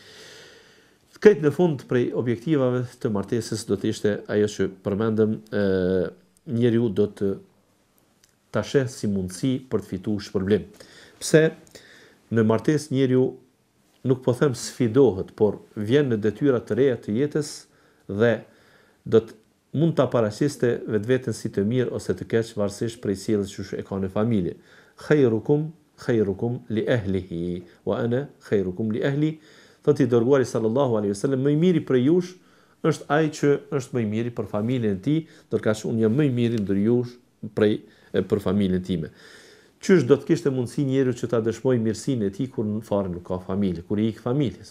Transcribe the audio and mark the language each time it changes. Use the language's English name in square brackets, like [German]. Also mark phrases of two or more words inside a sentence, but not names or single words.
[Albanian] Këtë në fund prej objektivave të martesës do të ishte ajo që përmendëm, njeriu do të ta sheh si mundësi për të fituar shpërblim. Pse në martesë njeriu nuk po them sfidohet, por vjen në detyra të reja të jetës dhe mund ta paraqiste vetveten si të mirë ose të keq varësisht prej sjelljes që e ka në familje. [Arabic] خيركم لأهله وأنا خيركم لأهلي. [Albanian] Thotë i dërguari [Arabic] صلى الله عليه وسلم, [Albanian] më i miri për jush është ai që është më i miri për familjen e tij, ndërkaq unë jam më i miri ndër jush për familjen time. Qysh do të kishte mundësi njeriu që ta dëshmoj mirësinë e tij kur në fare nuk ka familje, kur i ik familjes?